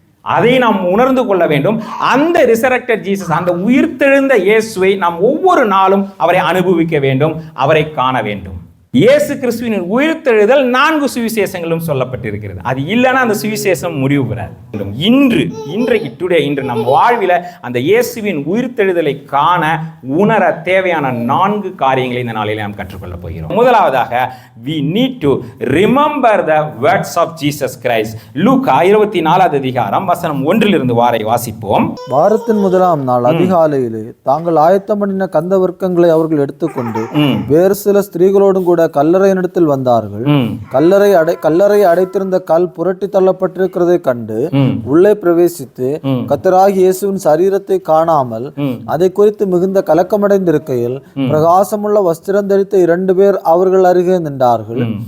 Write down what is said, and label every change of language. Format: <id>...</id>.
<ta>அதை நாம் உணர்ந்து கொள்ள வேண்டும். அந்த</ta> <en>resurrected Jesus,</en> <ta>அந்த உயிர்த்தெழுந்த இயேசுவை நாம் ஒவ்வொரு நாளும் அவரை அனுபவிக்க வேண்டும், அவரை காண வேண்டும். இயேசு கிறிஸ்துவின் உயிர்த்தெழுதல் 4 சுவிசேஷங்களும் சொல்லப்பட்டிருக்கிறது. அது இல்லைன்னா அந்த சுவிசேஷம் முடிவு பெறாது. இன்று நம் வாழ்வில் அந்த இயேசுவின் உயிர்த்தெழுதலை காண உணர தேவையான 4 காரியங்களை இந்த நாளில் நாம் கற்றுக்கொள்ள போகிறோம்.</ta> <en>முதலாவதாக, we need to remember the words of Jesus Christ.</en> <ta>லூக்கா 24வது அதிகாரம் வசனம் 1 வாசிப்போம். வாரத்தின் முதலாம் நாள் அதிகாலையிலே தாங்கள் ஆயத்தம் பண்ணின கந்த வர்க்கங்களை அவர்கள் எடுத்துக்கொண்டு வேறு சில ஸ்திரீகளோடும் கூட கல்லறையினிடத்தில் வந்தார்கள். கல்லறை அடைத்திருந்த கல் புரட்டி தள்ளப்பட்டிருக்கிறதை கண்டு உள்ளே பிரவேசித்து கர்த்தராகிய இயேசுவின் சரீரத்தை காணாமல் அதை குறித்து மிகுந்த கலக்கமடைந்திருக்கையில் பிரகாசமுள்ள வஸ்திரம் தரித்த 2 பேர் அவர்கள் அருகே நின்றார்கள்.</ta>